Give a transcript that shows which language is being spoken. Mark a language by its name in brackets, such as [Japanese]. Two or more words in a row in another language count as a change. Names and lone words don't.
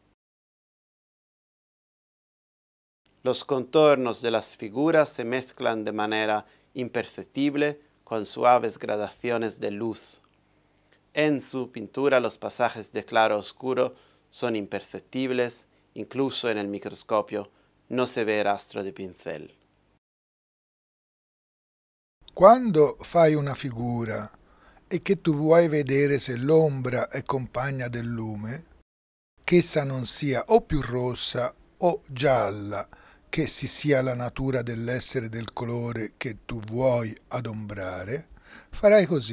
[Spanish] Los contornos de las figuras se mezclan de manera imperceptible con suaves gradaciones de luz. En su pintura los pasajes de claro a oscuro son imperceptibles, incluso en el microscopio no se ve rastro de pincel. [Italian] Quando fai una figura e che tu vuoi vedere se l'ombra è compagna del lume, che essa non sia o più rossa o gialla, che si sia la natura dell'essere del colore che tu vuoi adombrare, farai così.